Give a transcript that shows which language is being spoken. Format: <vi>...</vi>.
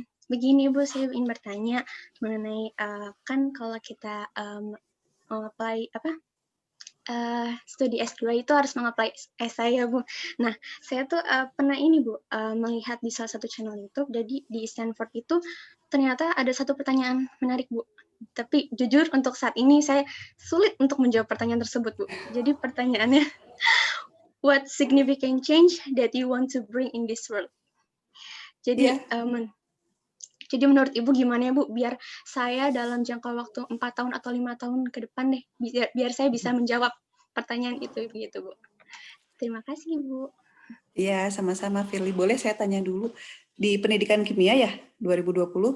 <id>Begini Ibu, saya ingin bertanya mengenai kan kalau kita apply studi S2 itu harus mengapply esai ya Bu. Nah, saya tuh pernah ini Bu, melihat di salah satu channel YouTube, jadi di Stanford itu ternyata ada satu pertanyaan menarik Bu. Tapi jujur untuk saat ini saya sulit untuk menjawab pertanyaan tersebut Bu. Jadi pertanyaannya,</id> <en>what significant change that you want to bring in this world?</en> <id>Jadi jadi menurut Ibu gimana ya Bu, biar saya dalam jangka waktu 4 tahun atau 5 tahun ke depan deh, biar saya bisa menjawab pertanyaan itu begitu Bu. Terima kasih Ibu. Iya, sama-sama Firly. Boleh saya tanya dulu, di Pendidikan Kimia ya, 2020?</id>